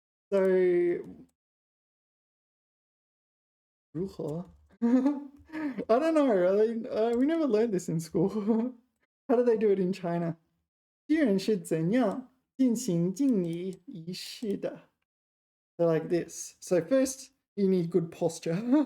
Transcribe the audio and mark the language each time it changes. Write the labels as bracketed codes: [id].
[en] So, 如何? I don't know. We never learned this in school. How do they do it in China? [zh] 新人是怎样进行敬礼仪式的? [en] They're like this. So first, you need good posture.